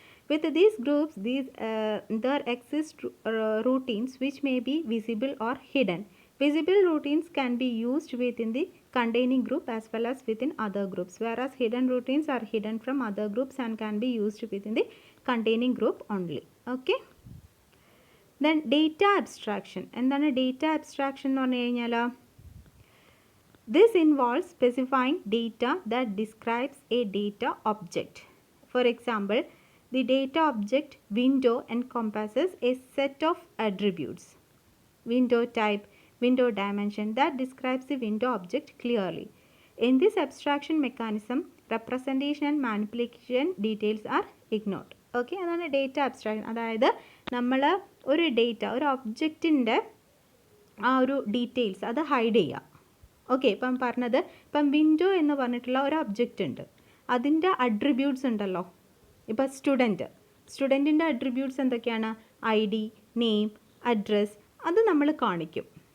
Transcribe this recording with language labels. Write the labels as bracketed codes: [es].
[en] With these groups, there exist routines which may be visible or hidden. Visible routines can be used within the containing group as well as within other groups, whereas hidden routines are hidden from other groups and can be used within the containing group only. Okay. Then data abstraction. [ml] എന്താണ് data abstraction എന്ന് പറഞ്ഞു കഴിഞ്ഞാൽ? [en] This involves specifying data that describes a data object. For example, the data object window encompasses a set of attributes, window type, window dimension, that describes the window object clearly. In this abstraction mechanism, representation and manipulation details are ignored. [ml] Okay, അതാണ് data abstraction. അതായത് നമ്മൾ ഒരു data, ഒരു ഒബ്ജക്റ്റിൻ്റെ ആ ഒരു details അത് hide ചെയ്യുക. Okay, ഇപ്പം പറഞ്ഞത്, ഇപ്പം വിൻഡോ എന്ന് പറഞ്ഞിട്ടുള്ള ഒരു ഒബ്ജക്റ്റ് ഉണ്ട്, അതിൻ്റെ അട്രിബ്യൂട്ട്സ് ഉണ്ടല്ലോ. ഇപ്പം സ്റ്റുഡൻറ്റിൻ്റെ അട്രിബ്യൂട്ട്സ് എന്തൊക്കെയാണ്? ഐ ഡി, നെയിം, അഡ്രസ്സ്, അത് നമ്മൾ കാണിക്കും.